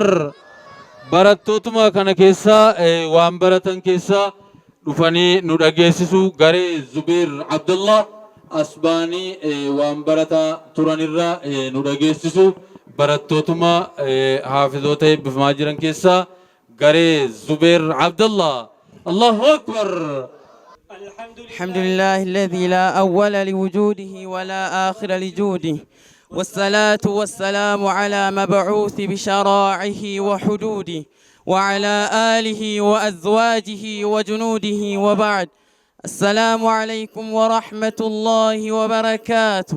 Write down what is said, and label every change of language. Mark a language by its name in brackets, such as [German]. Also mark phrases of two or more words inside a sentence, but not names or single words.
[Oromo] Barattootuma kana keessaa waan baratan keessaa dhufanii nu dhageessisu garee Zubeer Abdullah asbaanii waan barataa turanirraa nu dhageessisu barattootuma haafizoota eebbifamaa jiran keessaa garee Zubeer Abdullah [Arabic] الله أكبر. الحمد لله الذي لا أول لوجوده ولا آخر لجوده والصلاة والسلام على مبعوث بشرائعه وحدوده وعلى آله وأزواجه وجنوده وبعد السلام عليكم ورحمة الله وبركاته.